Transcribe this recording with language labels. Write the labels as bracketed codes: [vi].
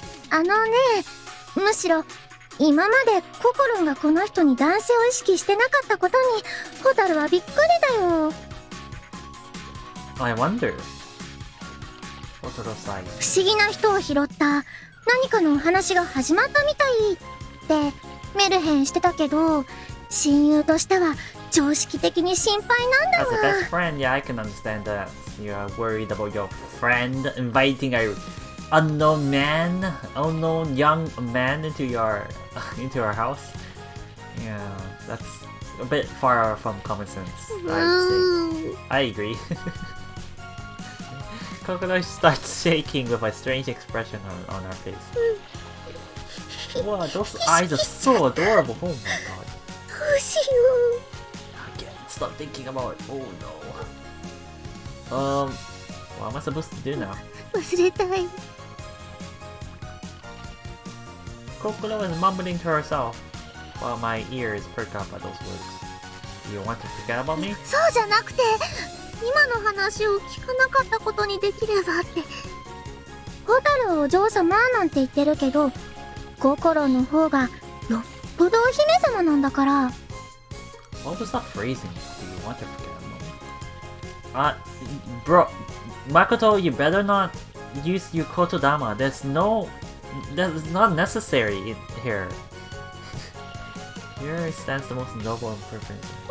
[ja] あのね、むしろ今までココロンがこの人に男性を意識してなかったことにホタルはびっくりだよ。 [en] I wonder. Kokoro sighed. [ja] 不思議な人を拾った何かのお話が始まったみたいってメルヘンしてたけど、親友としては常識的に心配なんだわ。 [en] As a best friend, yeah, I can understand that. You are worried about your friend inviting a unknown young man into your house. Yeah, that's a bit far from common sense, I'd say. I agree. Kokoro starts shaking with a strange expression on her face. Wow, those eyes are so adorable. Oh my god. [ja] どうしよ [en] I can't stop thinking about it. Oh no. What am I supposed to do now? [ja] う。忘れたい。 [en] Kokoro is mumbling to herself while my ears perk up at those words. You want to forget about me? [ja] そうじゃなくて、今の話を聞かなかったことにできればって。ホタルお嬢様なんて言ってるけど、心の方がよっぽどお姫様なんだから。 [en] What was that phrasing? Do you want to forget about me? Bro, Makoto, you better not use your kotodama. That's not necessary here. Here stands the most noble and perfect.